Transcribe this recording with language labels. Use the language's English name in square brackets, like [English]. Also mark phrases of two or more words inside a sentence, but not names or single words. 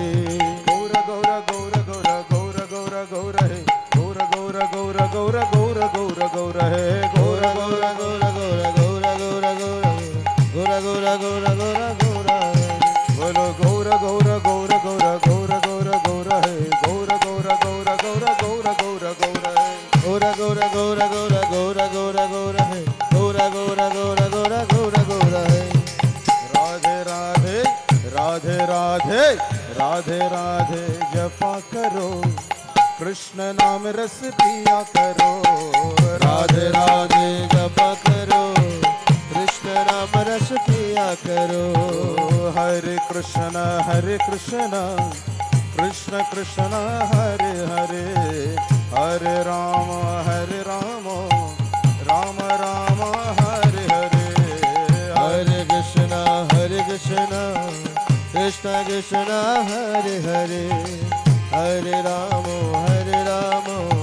[Bangla] গৌর গৌর গৌর গৌর গৌর গৌর গৌর হে গৌর গৌর গৌর গৌর গৌর গৌর গৌর হে গৌর Gaura গৌর Gaura Gaura Gaura Gaura Gaura Gaura Gaura Gaura Gaura বলো গৌর গৌর গৌর গৌর গৌর গৌর গৌর হে গৌর গৌর গৌর গৌর গৌর গৌর গৌর হে Gaura Gaura Gaura Gaura Gaura Gaura Gaura Hai Gaura Gaura Gaura Gaura Gaura Gaura Hai [Hindi] राधे राधे राधे राधे राधे राधे जपा करो कृष्ण नाम रस पिया करो राधे राधे जप करो कृष्ण नाम रस पिया करो हरे कृष्ण कृष्ण कृष्ण हरे हरे हरे राम राम राम हरे हरे Hare Krishna Krishna Krishna Hare Hare Hare Rama